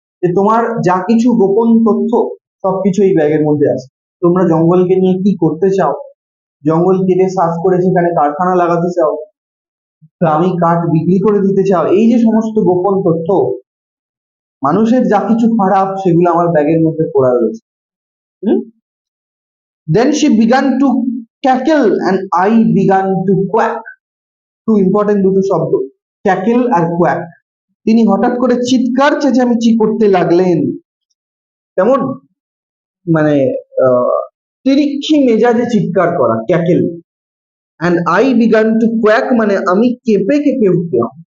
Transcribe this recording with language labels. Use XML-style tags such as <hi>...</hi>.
<bn>যে তোমার যা কিছু গোপন তথ্য সবকিছু এই ব্যাগের মধ্যে আছে। তোমরা জঙ্গলকে নিয়ে কি করতে চাও? জঙ্গল কেটে সাফ করে সেখানে কারখানা লাগাতে চাও, দামি কাঠ বিক্রি করে দিতে চাও, এই যে সমস্ত গোপন তথ্য, মানুষের যা কিছু খারাপ, সেগুলো আমার ব্যাগের মধ্যে পড়া রয়েছে।</bn> <en>Then she began to cackle and I began to quack.</en> <bn>খুব ইম্পর্টেন্ট দুটো শব্দ, ক্যাকেল আর কোয়াক। তিনি হঠাৎ করে চিৎকার চেঁচামেচি করতে লাগলেন। কেমন? মানে তিরিক্ষি মেজাজে চিৎকার করা, cackle.</bn> <en>and I began to quack</en> <bn>মানে আমি কেঁপে কেঁপে উঠলাম।</bn>